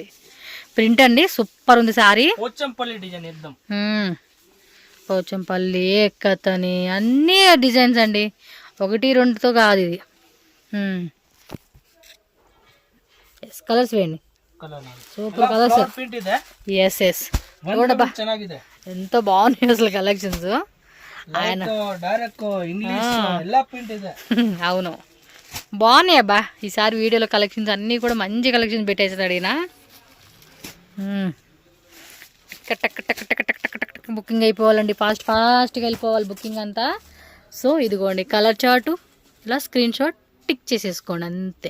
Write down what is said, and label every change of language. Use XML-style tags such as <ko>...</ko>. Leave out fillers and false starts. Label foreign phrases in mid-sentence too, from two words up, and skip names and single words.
<te>ప్రింట్ అండి సూపర్ ఉంది సారీ. పోచంపల్లి డిజైన్ ఇద్దాం. పోచంపల్లి, ఎక్కతని అన్ని డిజైన్స్ అండి, 1-2తో కాదు ఇది. కలర్స్ వేయండి,</te> <en>super colours.</en> <kn>ಪ್ರಿಂಟ್ ಇದೆ.</kn> <en>yes yes</en> <te>చూడబ్బా</te> <kn>ಚೆನ್ನಾಗಿದೆ,</kn> <te>ఎంతో బాగున్నాయి అసలు కలెక్షన్స్. ఆయన</te> <en>direct English</en> <kn>ಎಲ್ಲ ಪ್ರಿಂಟ್ ಇದೆ.</kn> <te>అవును బాగున్నాయి అబ్బా. ఈసారి వీడియోలో కలెక్షన్స్ అన్నీ కూడా మంచి కలెక్షన్స్ పెట్టేసాడు ఈయన. టక్ టక్ టక్ టక్ టక్ టక్ టక్ టక్ బుకింగ్ అయిపోవాలండి, ఫాస్ట్గా వెళ్ళిపోవాలి బుకింగ్ అంతా. సో ఇదిగోండి</te> <en>colour chart,</en> <te>ఇలా</te> <en>screen shot</en> <te>టిక్ చేసేసుకోండి అంతే.</te>